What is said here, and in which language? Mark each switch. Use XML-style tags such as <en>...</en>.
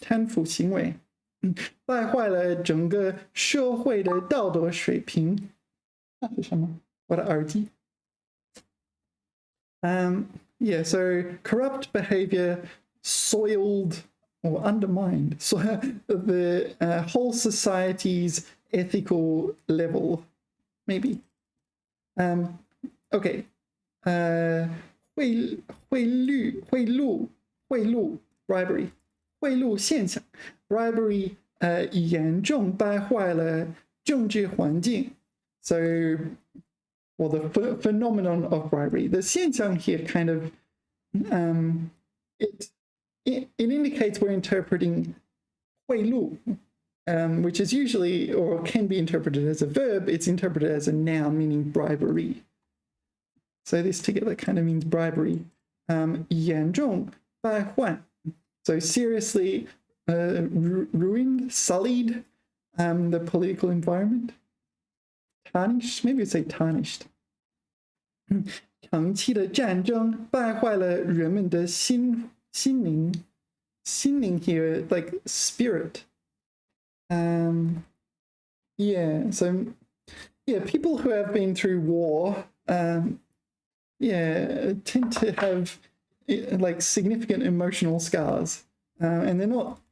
<zh>贪腐行为.败坏了整个社会的道德水平.那是什么？我的耳机。</zh> <en>Yeah, so corrupt behavior soiled or undermined the whole society's ethical level, maybe. Okay.</en> <zh>贿赂 bribery 贿赂现象 bribery 严重败坏了政治环境.</zh> <en>So, well, the phenomenon of bribery. The 现象 here kind of it indicates we're interpreting 贿赂, which is usually or can be interpreted as a verb. It's interpreted as a noun meaning bribery. So this together kind of means bribery.</en> <zh>严重败坏.</zh> <en>So seriously ruined, sullied the political environment. Tarnished, maybe it's say tarnished.</en> <zh>长期的战争败坏了人们的心灵.</zh> <en>心灵 here, like spirit. Yeah, so yeah, people who have been through war, yeah, tend to have like significant emotional scars, and they're not.</en>